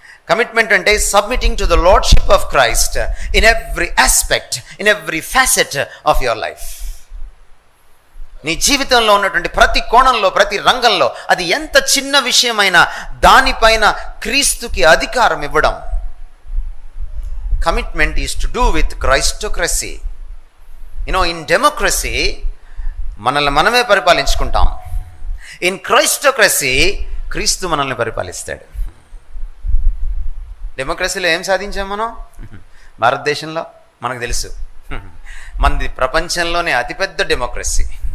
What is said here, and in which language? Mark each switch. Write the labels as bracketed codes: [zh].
[en] Commitment అంటే submitting to the lordship of Christ in every aspect, in every facet of your life. [te] నీ జీవితంలో ఉన్నటువంటి ప్రతి కోణంలో, ప్రతి రంగంలో, అది ఎంత చిన్న విషయమైనా దానిపైన క్రీస్తుకి అధికారం ఇవ్వడం. [en] commitment is to do with Christocracy. In democracy, [te] మనల్ని మనమే పరిపాలించుకుంటాం. [en] in Christocracy, [te] క్రీస్తు మనల్ని పరిపాలిస్తాడు. డెమోక్రసీలో ఏం సాధించాం మనం? భారతదేశంలో మనకు తెలుసు, మనది ప్రపంచంలోనే అతిపెద్ద డెమోక్రసీ.